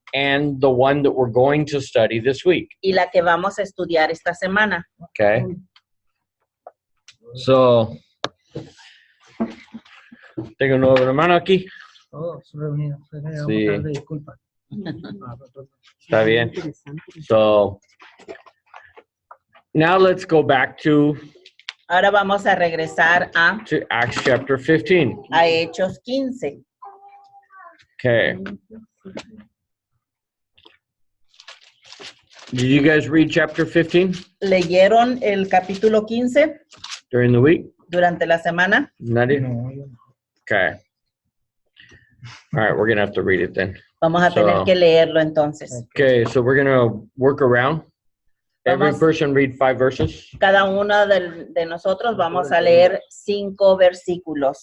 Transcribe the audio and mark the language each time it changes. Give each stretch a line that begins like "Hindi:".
English: and the one that we're going to study this week.
Spanish: y la que vamos a estudiar esta semana.
English: Okay.
Spanish: So, tengo un nuevo hermano aquí. Sí. Está bien.
English: So, now let's go back to
Spanish: Ahora vamos a regresar
English: to Acts chapter 15.
Spanish: a Hechos 15.
English: Okay. Did you guys read chapter 15
Spanish: ¿Leyeron el capítulo 15
English: during the week?
Spanish: durante la semana? Nadie? Okay.
English: All right, we're going to have to read it then.
Spanish: Vamos a tener que leerlo entonces.
English: Okay, so we're going to work around. Every person read 5 verses.
Spanish: Cada uno de nosotros vamos a leer 5 versículos.